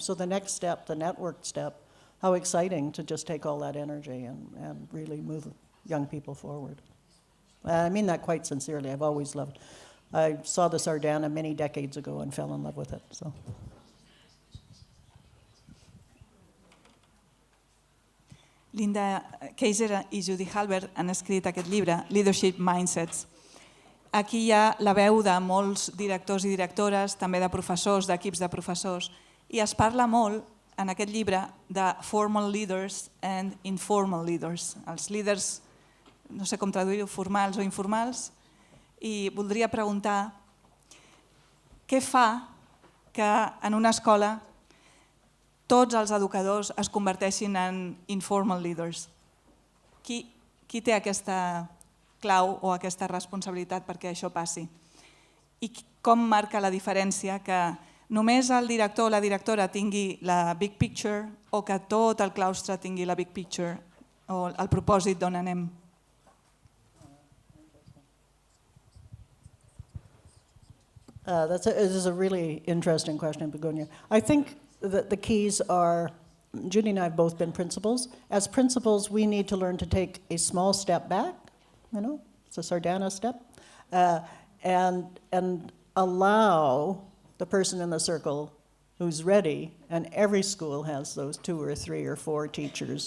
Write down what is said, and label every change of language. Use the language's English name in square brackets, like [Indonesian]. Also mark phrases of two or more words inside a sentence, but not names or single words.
[English] So the next step, the network step, how exciting to just take all that energy and really move young people forward. I mean that quite sincerely. I've always loved. I saw the Sardana many decades ago and fell in love with it. So. [Catalan] Linda, Kaser i Judy Halbert han escrit aquest llibre, Leadership Mindsets. Aquí hi ha la veu de molts directors i directores, també de professors, d'equips de professors, i es parla molt en aquest llibre de [English] formal leaders and informal leaders. [Catalan] Els líders, no sé com traduir-ho, formals o informals, i voldria preguntar què fa que en una escola tots els educadors es converteixin en [English] informal leaders. [Catalan] Qui té aquesta clau o aquesta responsabilitat perquè això passi? I com marca la diferència que només el director o la directora tingui la [English] big picture [Catalan] o que tot el claustre tingui la [English] big picture [Catalan] o el propòsit d'on anem? [English] This is a really interesting question, Begonia. I think that the keys are, Judy and I have both been principals. As principals, we need to learn to take a small step back, it's a Sardana step, and allow the person in the circle who's ready, and every school has those 2 or 3 or 4 teachers.